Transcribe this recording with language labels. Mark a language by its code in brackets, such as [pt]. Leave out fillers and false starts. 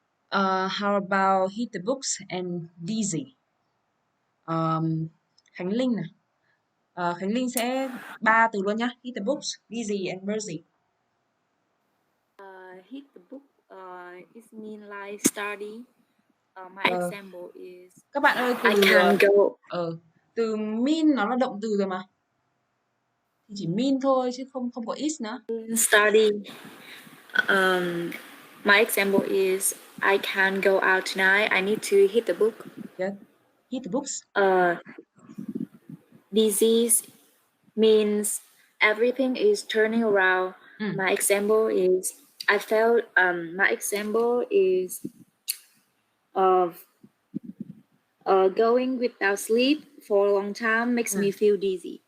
[en] How about hit the books and dizzy? [vi] Khánh Linh nè. Khánh Linh sẽ 3 từ luôn nhá. [en] Hit the books, dizzy and mercy. Hit the book it mean like study. My example is [vi] Các bạn ơi, từ [en] I can go. [vi] Từ mean nó là động từ rồi mà. Thì chỉ mean thôi chứ không có is nữa. [en] Study. My example is I can't go out tonight. I need to hit the book. Good. Hit the books. Disease means everything is turning around. My example is I felt. My example is of going without sleep for a long time makes me feel dizzy.